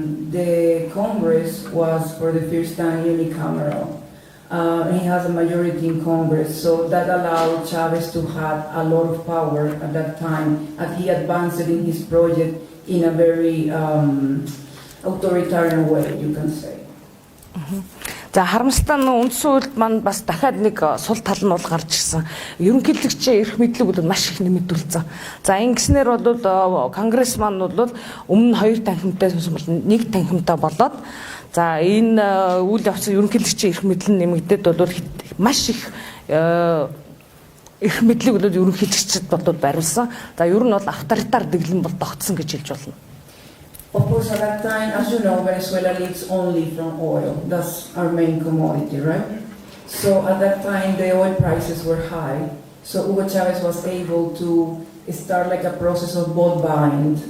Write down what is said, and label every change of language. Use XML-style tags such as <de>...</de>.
<en>The Congress was, for the first time, unicameral. He has a majority in Congress, so that allowed Chavez to have a lot of power at that time, as he advanced in his project in a very authoritarian way, you can say.</en> <mn>За харамсалтай нь үндсэн хуульд маань бас дахиад нэг сул тал нь бол гарч ирсэн. Ерөнхийлөгчийн эрх мэдлэг бол маш их нэмэгдүүлсэн. За ингэснээр бол конгресс маань бол өмнө 2 танхимтай нэг танхимтай болоод за энэ үйл явцын ерөнхийлөгчийн эрх мэдэл нь нэмэгдээд бол маш их эрх мэдлэг бол ерөнхийлөгчд бол бариулсан. За ер нь бол авторитар дэглэм бол тогтсон гэж хэлж болно.</mn> <en>Of course, at that time, as you know, Venezuela lives only from oil. That's our main commodity, right? So at that time, the oil prices were high. So Hugo Chavez was able to start like a process of vote buying.</en>